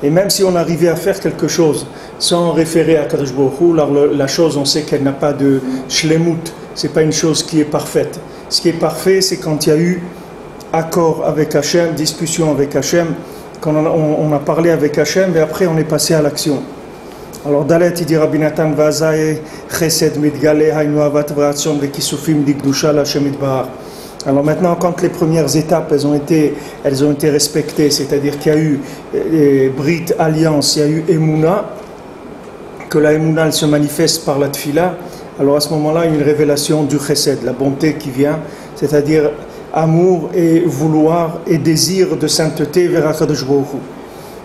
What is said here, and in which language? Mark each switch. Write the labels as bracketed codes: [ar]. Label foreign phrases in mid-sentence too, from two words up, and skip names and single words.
[fr] Et même si on arrivait à faire quelque chose sans référer à Kadosh Baruch Hu, la chose, on sait qu'elle n'a pas de shlemut, c'est pas une chose qui est parfaite. Ce qui est parfait, c'est quand il y a eu accord avec Hachem, discussion avec Hachem, quand on a parlé avec Hachem, et après on est passé à l'action. Alors Dalet, il dit Rabbi Nathan, [he] וזהו חסד מתגלה היינו אהבה ורצון וכיסופים דקדושה להשם יתברך. [fr] Alors maintenant, quand les premières étapes elles ont été respectées, c'est-à-dire qu'il y a eu Brit, alliance, il y a eu Emouna, que la Emouna elle se manifeste par la Tfila, alors à ce moment-là, il y a une révélation du Chesed, la bonté qui vient, c'est-à-dire amour et vouloir et désir de sainteté vers Akadosh Baruch Hu.